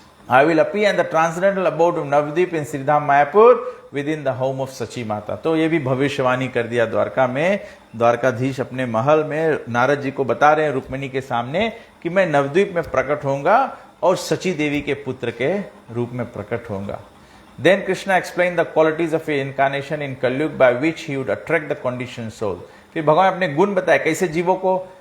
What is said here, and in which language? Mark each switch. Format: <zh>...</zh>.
<en>I will appear in the transcendental abode of Navadvip in Shridham Mayapur with in the home of Sachi Mata.</en> <hi>तो ये भी भविष्यवाणी कर दिया द्वारका में। द्वारकाधीश अपने महल में नारद जी को बता रहे हैं रुक्मिणी के सामने कि मैं नवद्वीप में प्रकट होऊंगा और सची देवी के पुत्र के रूप में प्रकट होऊंगा।</hi> <en>Then Krishna explained the qualities of his incarnation in Kalyug by which he would attract the conditioned soul.</en> <hi>फिर भगवान अपने गुण बताए कैसे जीवों को।</hi>